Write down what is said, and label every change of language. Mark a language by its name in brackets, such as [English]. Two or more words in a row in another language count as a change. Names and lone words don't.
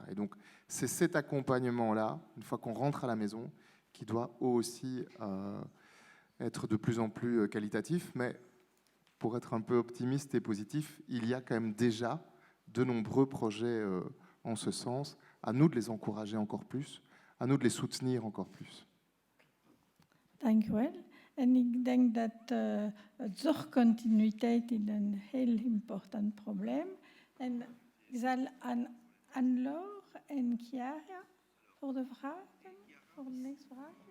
[French] Et donc, c'est cet accompagnement-là, une fois qu'on rentre à la maison, qui doit aussi être de plus en plus qualitatif. Mais pour être un peu optimiste et positif, il y a quand même déjà de nombreux projets en ce sens. À nous de les encourager encore plus, à nous de les soutenir encore plus. [Dutch] Dank u wel. En ik denk dat zorgcontinuïteit is een heel important probleem. En ik zal aan Anne-Laure en Chiara voor de vragen, voor de next vragen.